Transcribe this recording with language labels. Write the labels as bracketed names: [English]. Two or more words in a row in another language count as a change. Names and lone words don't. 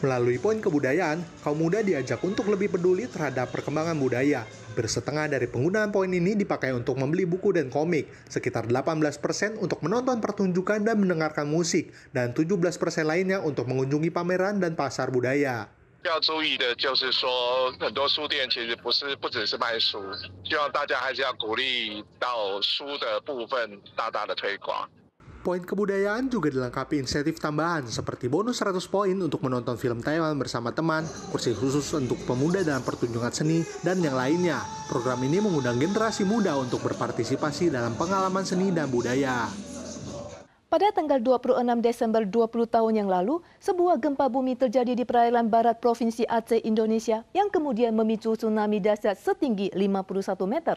[Indonesian] Melalui poin kebudayaan, kaum muda diajak untuk lebih peduli terhadap perkembangan budaya. Hampir setengah dari penggunaan poin ini dipakai untuk membeli buku dan komik, sekitar 18% untuk menonton pertunjukan dan mendengarkan musik, dan 17% lainnya untuk mengunjungi pameran dan pasar budaya. [Chinese] 要注意的就是说，很多书店其实不只是卖书，希望大家还是要鼓励到书的部分大大的推广。 [Indonesian] Poin kebudayaan juga dilengkapi insentif tambahan seperti bonus 100 poin untuk menonton film Taiwan bersama teman, kursi khusus untuk pemuda dalam pertunjukan seni, dan yang lainnya. Program ini mengundang generasi muda untuk berpartisipasi dalam pengalaman seni dan budaya. Pada tanggal 26 Desember 20 tahun yang lalu, sebuah gempa bumi terjadi di perairan barat Provinsi Aceh, Indonesia, yang kemudian memicu tsunami dahsyat setinggi 51 meter.